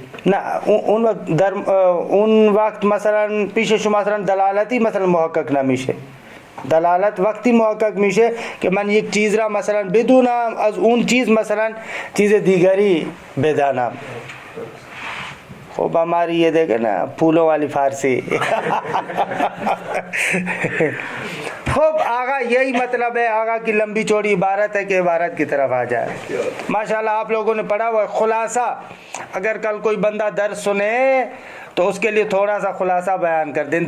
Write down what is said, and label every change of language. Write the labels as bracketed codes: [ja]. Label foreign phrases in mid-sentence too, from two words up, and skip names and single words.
[fa] نه اون وقت در اون وقت مثلا پیش شما مثلا دلالتی مثلا محقق نمیشه. دلالت وقتی محقق میشه که من یک چیز را مثلا بدونم از اون چیز مثلا چیز دیگری بدانم. [ur] خب ہماری یہ دیکھے نا پھولوں والی فارسی. خوب آغا یہی مطلب ہے، آغا کی لمبی چوڑی عبارت ہے کہ عبارت کی طرف آ جائے. ماشاءاللہ آپ لوگوں نے پڑھا ہوا ہے. خلاصہ اگر کل کوئی بندہ درس سنے تو اس کے لیے تھوڑا سا خلاصہ بیان کر دیں.